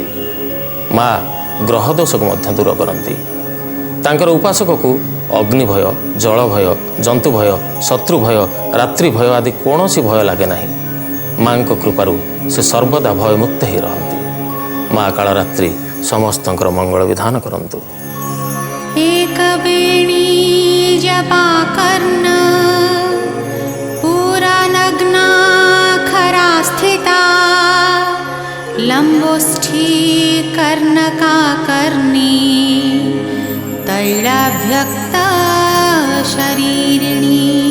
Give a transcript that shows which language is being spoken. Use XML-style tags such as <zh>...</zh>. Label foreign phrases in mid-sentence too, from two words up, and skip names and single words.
<or>ମା ଗ୍ରହ ଦୋଷକୁ ମଧ୍ୟ ଦୂର କରନ୍ତି। ତାଙ୍କର ଉପାସକକୁ ଅଗ୍ନି ଭୟ, ଜଳ ଭୟ, ଜନ୍ତୁ ଭୟ, ଶତ୍ରୁ ଭୟ, ରାତ୍ରି ଭୟ ଆଦି କୌଣସି ଭୟ ଲାଗେ ନାହିଁ। ମାଙ୍କ କୃପାରୁ ସେ ସର୍ବଦା ଭୟମୁକ୍ତ ହୋଇ ରହନ୍ତି। ମା କାଳରାତ୍ରି ସମସ୍ତଙ୍କର ମଙ୍ଗଳ ବିଧାନ କରନ୍ତୁ।</or> <sa>एकवेणी जपाकर्ण पुरानग्ना खरा स्थिता लम्बोष्ठी कर्णकाकर्णी तैलाभ्यक्ता शरीरिणी</sa>